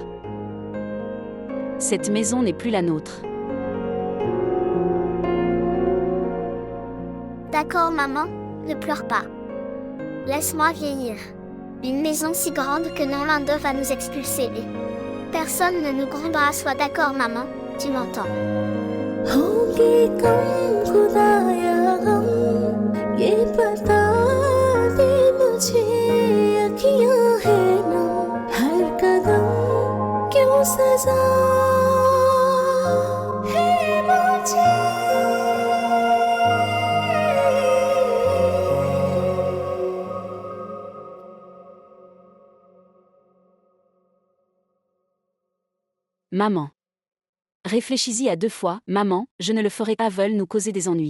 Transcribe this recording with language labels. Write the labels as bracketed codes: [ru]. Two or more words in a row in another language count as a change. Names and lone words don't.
[fr] Cette maison n'est plus la nôtre. D'accord maman, ne pleure pas. Laisse-moi vieillir. Une maison si grande que non l'un d'eux va nous expulser. Personne ne nous grondera, sois d'accord maman, tu m'entends? [hi] होगी कम खुदाया गम ये पता दे मुझे अखियां है नम हर कदम क्यों सजा है मुझे [fr] Maman. Réfléchis-y à 2 fois, maman, je ne le ferai pas, veulent nous causer des ennuis.